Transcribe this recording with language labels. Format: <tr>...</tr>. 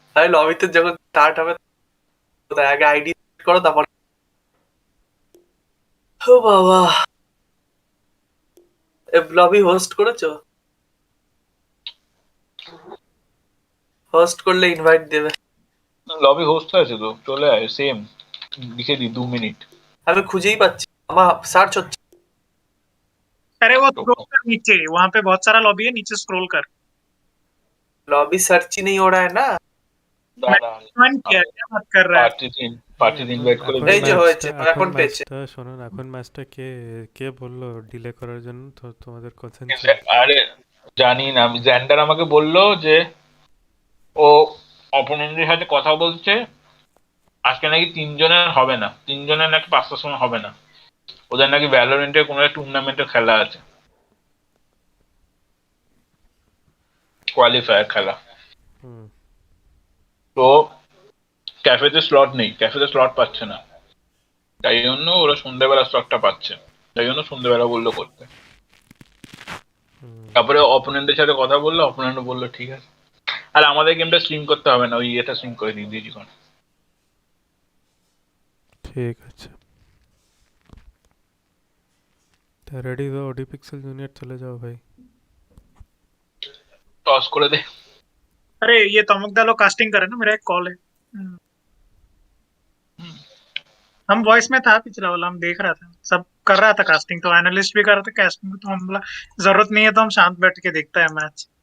<bn>আরে লবিতে যখন স্টার্ট হবে আগে আইডি করো, তারপর ও বাবা। লবি হোস্ট করেছো? হোস্ট করলে ইনভাইট দেবে। লবি হোস্ট আছে তো, চলে আয় সেম, লিখে দি 2 মিনিট। আমি খুঁজেই পাচ্ছি, আমার সার্চ হচ্ছে।</bn> <hi>अरे वो स्क्रॉल कर नीचे, वहां पे बहुत सारा लॉबी है, नीचे स्क्रॉल कर। लॉबी सर्च ही नहीं हो रहा है ना।</hi> <bn>দাঁড়া,</bn> <hi>मैंने किया, क्या बात कर रहा है?</hi> <bn>পার্টি ইনভাইট করে এই যে দিই। হয়েছে, এখন পেয়েছে। শোনো না, এখন ম্যাচটা কে কে বললো ডিলে করার জন্য? তো তোমাদের কোচিং আরে জানি না, আমি জ্যান্ডার আমাকে বললো যে ও অপোনেন্টের সাথে কথা বলছে, আজকে নাকি 3 জনের হবে না, 3 জনের নাকি 5টার সময় হবে না, ওদের নাকি ভ্যালোরেন্টের কোনো একটা টুর্নামেন্টের খেলা আছে, কোয়ালিফায়ার খেলা। হুম। তো ক্যাফেতে স্লট নেই, ক্যাফেতে স্লট পাচ্ছে না, তাই জন্য ওরা সন্ধ্যেবেলা স্লটটা পাচ্ছে, তাই জন্য সন্ধ্যেবেলা বললো করতে। তারপরে অপোনেন্টের সাথে কথা বললো, অপোনেন্ট বললো ঠিক আছে, আর আমাদের গেমটা স্ট্রিম করতে হবে না, ওই এটা স্ট্রিম করে দিই ডিজিকন। ঠিক আছে, তা রেডি তো ওডি পিক্সেল জুনিयर চলে যাও ভাই। टॉस করে দে।</bn> <hi>अरे ये तमुकदा लोग कास्टिंग करे ना, मेरा एक कॉल है। हम वॉइस में था पिछला वाला, हम देख रहा था, सब कर रहा था कास्टिंग, तो एनालिस्ट भी कर रहा था कास्टिंग, तो हम बोला जरूरत नहीं है तो हम शांत बैठ के देखता है मैच।</hi>